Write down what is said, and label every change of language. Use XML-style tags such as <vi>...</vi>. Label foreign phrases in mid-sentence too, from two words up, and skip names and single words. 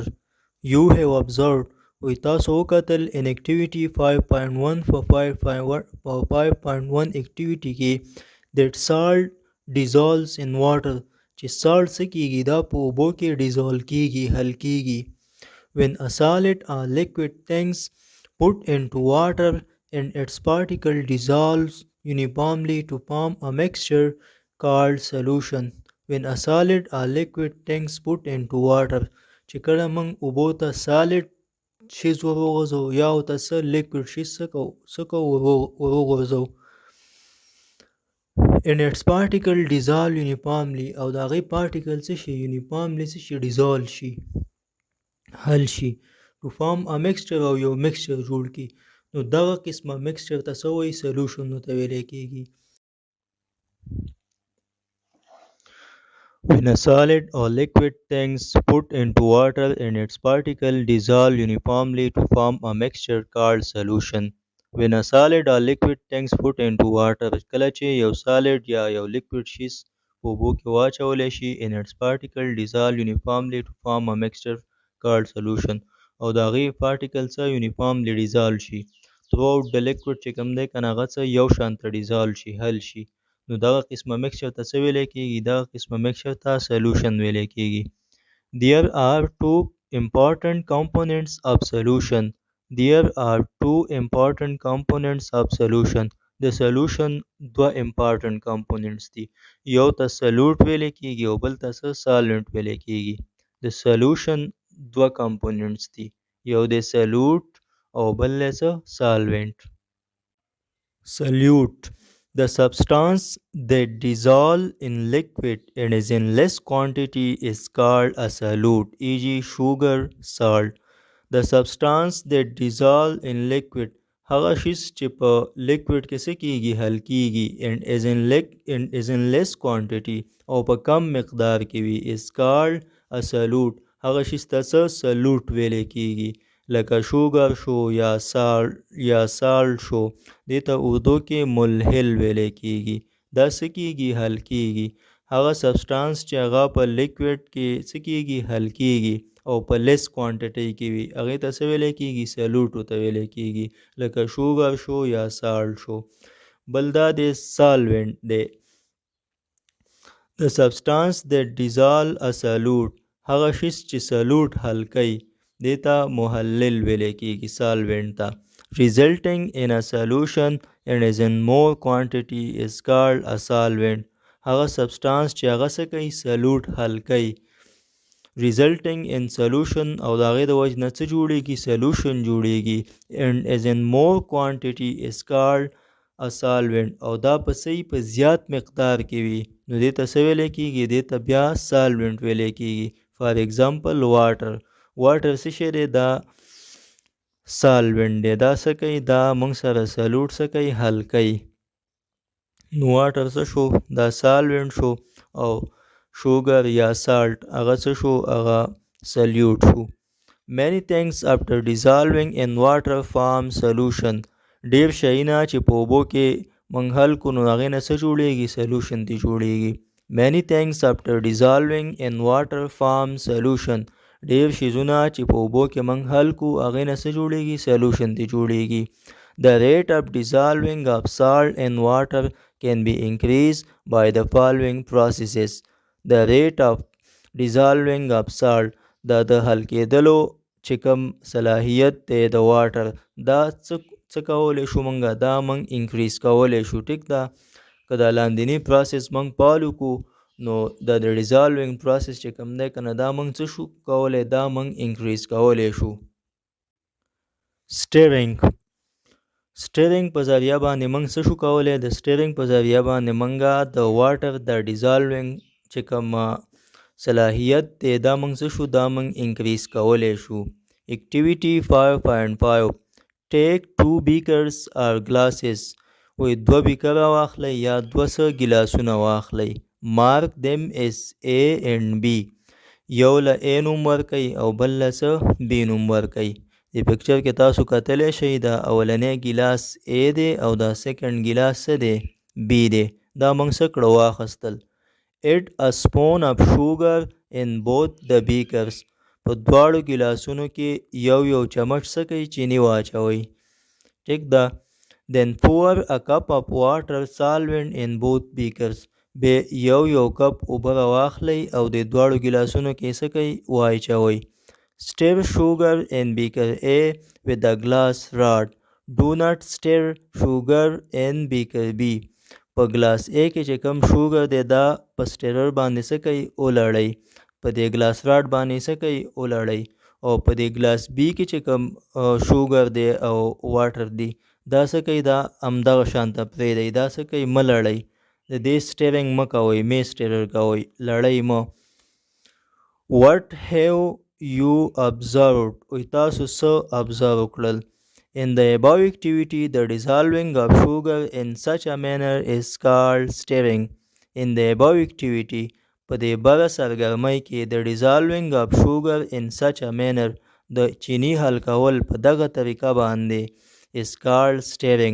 <en>You have observed</en> <ps>وی تاسو وکتل</ps> <en>in activity 5.1 for 5.1 activity کې that salt dissolves in water</en> <ps>چې salt څه کیږي دا په اوبو کې dissolve کیږي حل کیږي</ps> <en>when a solid or liquid things put into water and its particle dissolves uniformly to form a mixture called solution when a solid or liquid things put into water</en> <ps>چې کله موږ اوبو ته solid شیز وروغورځو یا ورته څه liquid شیز څه کو وروغورځو</ps> <en>and its particle dissolve uniformly</en> <ps>او د هغې particle څه شي uniformly څه شي dissolve شي حل شي</ps> <en>to form a mixture</en> <ps>او یو mixture جوړ کړي نو دغه قسمه mixture ته څه وایي solution ته ویلی کېږي</ps> <en>When a solid or liquid things put into water and its particle dissolve uniformly to form a mixture called solution. When a solid or liquid things put into water</en> <ps>کله چې یو solid یا یو liquid شیز په اوبو کې واچولی شي</ps> <en>and its particle dissolve uniformly to form a mixture called solution</en> <ps>او د هغې particle څه uniformly dissolve شي</ps> <en>throughout the liquid</en> <ps>چې کوم دی که نه هغه څه یو شان ته dissolve شي حل شي نو دغه قسمه mixture ته څه ویلی کېږي دغه قسمه mixture ته solution ویلی کېږي</ps> <en>There are two important components of solution There are two important components of solution</en> <ps>د solution دوه</ps> <en>important components</en> <ps>دي یو ته solute ویلی کېږي او بل ته څه solvent ویلی کېږي د solution دوه components دي یو د solute او بل دی څه solvent</ps> <en>Solute The substance that dissolve in liquid and is in less quantity is called a solute e.g. sugar, salt The substance that dissolve in liquid</en> <ps>هغه شیز چې په لیکوډ کې څه کېږي حل کېږي</ps> <en>and is in less quantity</en> <ps>او په کم مقدار کې وي</ps> <en>is called a solute</en> <ps>هغه شیز ته څه solute ویلی کېږي لکه شوګر شو یا سالټ شو دې ته اردو کې ملحل ویلی کېږي دا څه کېږي حل کېږي هغه سبسټانس چې هغه په لیکوډ کې څه کېږي حل کېږي او په</ps> <en>less quantity</en> <ps>کې وي هغې ته څه ویلی کېږي سلوټو ته ویلی کېږي لکه شوګر شو یا سالټ شو بل دا دی سالوینټ دی</ps> <en>The substance that dissolve a solute</en> <ps>هغه شیز چې سلوټ حل کوي دې ته محلل ویلی کېږي سالوینټ ته</ps> <en>resulting in a solution and is in more quantity is called a solvent</en> <ps>هغه سبسټانس چې هغه څه کوي سلوټ حل کوي</ps> <en>resulting in solution</en> <ps>او د هغې د وجې نه څه جوړېږي solution جوړېږي</ps> <en>and is in more quantity is called a solvent</en> <ps>او دا په صحیح په زیات مقدار کې وي نو دې ته څه ویلی کېږي دې ته بیا solvent ویلی کېږي</ps> <en>for example</en> <ps>water څه شی دی دا solvent دی دا څه کوي دا موږ سره سلوټ څه کوي حل کوي نو واټر څه شو دا solvent شو او sugar یا salt هغه څه شو هغه solute شو</ps> <en>many things after dissolving in water form solution</en> <ps>ډیر شیونه چې په اوبو کې موږ حل کړو نو هغې نه څه جوړېږي solution دې جوړېږي</ps> <en>many things after dissolving in water form solution</en> <ps>ډیر شیزونه چې په اوبو کې موږ حل کړو هغې نه څه جوړېږي solution دې جوړېږي</ps> <en>The rate of dissolving of salt in water can be increased by the following processes The rate of dissolving of salt</en> <ps>دا د حل کېدلو چې کوم صلاحیت دی د واټر دا څه کولی شو موږ دا موږ انکریز کولی شو ټیک ده که دا لاندینی پروسس موږ فالو کړو نو دا د</ps> <en>dissolving process</en> <ps>چې کوم دی که نه دا موږ څه شو کولی دا موږ انکریز کولی شو سټیرینګ په ذریعه باندې موږ څه شو کولی د سټیرینګ په ذریعه باندې موږ د واټر د ډیزالوینګ چې کوم صلاحیت دی دا موږ څه شو دا موږ انکریز کولی شو</ps> <en>Activity 5.5 Take 2 beakers or glasses</en> <ps>وی 2 بیکره واخلی یا 2 ګلاسونه واخلی</ps> <en>Mark them as A and B</en> <ps>یو له A نوم ورکئ او بل له B نوم ورکئ د پکچر کې تاسو کتلی شئ دا اولنی ګلاس A دی او دا</ps> <en>second glass</en> <ps>څه دی B دی دا موږ څه کړه واخیستل</ps> <en>Add a spoon of sugar in both the beakers</en> <ps>په دواړو ګلاسونو کې یو چمچ څه کوئ چینی واچوئ ټیک ده</ps> <en>Then pour a cup of water solvent in both beakers</en> <ps>بیا یو کپ اوبه راواخلئ او د دواړو ګلاسونو کې څه کوئ واچوئ Stir</ps> <en>sugar in beaker A with a glass rod Do not stir sugar in beaker B</en> <ps>په ګلاس A کې چې کوم شوګر دی دا په سټیرر باندې څه کوي ولړئ په دې</ps> <en>glass rod</en> <ps>باندې څه کوي ولړئ او په دې ګلاس B کې چې کوم شوګر دی او واټر دی دا څه کوي دا همدغه شانته پرېږدئ دا څه کوي مه لړئ د دې سټیرینګ مه کوئ مې سټیرر کوئ لړئ مه</ps> <en>What have you observed</en> <ps>وی تاسو څه ابزرو کړل</ps> <en>In the above activity, the dissolving of sugar in such a manner is called stirring. In the above activity,</en> <ps>په دې بره سرګرمۍ کې د</ps> <en>dissolving of sugar in such a manner</en> <ps>د چینی حل کول په دغه طریقه باندې</ps> <en>is called stirring.</en>